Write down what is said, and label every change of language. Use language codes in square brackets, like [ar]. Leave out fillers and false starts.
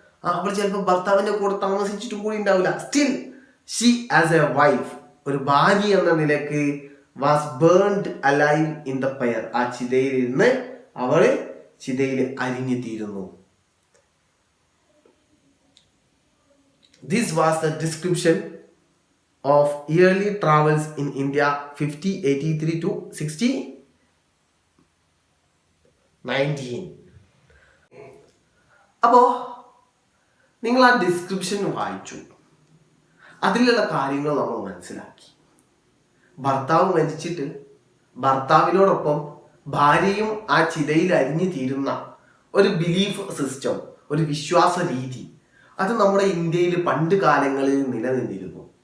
[ml] അവൾ ചിലപ്പോൾ ഭർത്താവിന്റെ കൂടെ താമസിച്ചിട്ടും കൂടി ഉണ്ടാവില്ല. [en] Still she as a wife, ഒരു ഭാര്യ എന്ന നിലക്ക്, was burned alive in the fire. [ml] ആ ചിതയിൽ ഇരുന്ന് അവള് ചിതയിൽ അരിഞ്ഞു തീരുന്നു. [en] This was the description of early travels in India 5083 to 6019. [ml] അപ്പോൾ നിങ്ങൾ ആ ഡിസ്ക്രിപ്ഷൻ വായിച്ചു, അതിലുള്ള കാര്യങ്ങൾ നമ്മൾ മനസ്സിലാക്കി. ഭർത്താവ് മരിച്ചിട്ട് ഭർത്താവിനോടൊപ്പം ഭാര്യയും ആ ചിതയിൽ അരിഞ്ഞു തീരുന്ന ഒരു ബിലീഫ് സിസ്റ്റം, ഒരു വിശ്വാസ രീതി, അത് നമ്മുടെ ഇന്ത്യയിൽ പണ്ട് കാലങ്ങളിൽ നിലനിന്നിരുന്നു.